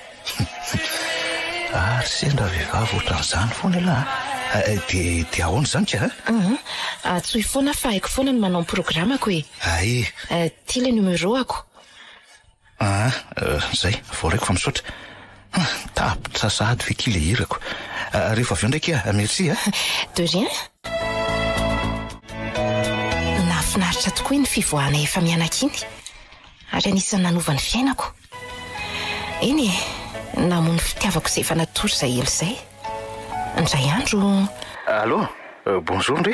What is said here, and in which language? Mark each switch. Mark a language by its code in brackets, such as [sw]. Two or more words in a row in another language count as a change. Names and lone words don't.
[mg] Ary sendra vehivavy ohatran'izany foana aloha dia ahoana zany ka? Tsohy foana fa haiko foana ny manao programako ty [fr] le numéro [mg] ako. Zay voaraiko fa misaotra. Tapitra sady ve ky le hirako. Rehefa avy eo ndraiky merci [fr] De rien. [mg] Nahafinaritra tokoa ny fivoahana efa mianaka iny ary anisan'ny nanova ny fiainako. Eny namono fitiavako izay efa natory izay elo izay. Indray andro. [fr] Allô, bonjour ndre.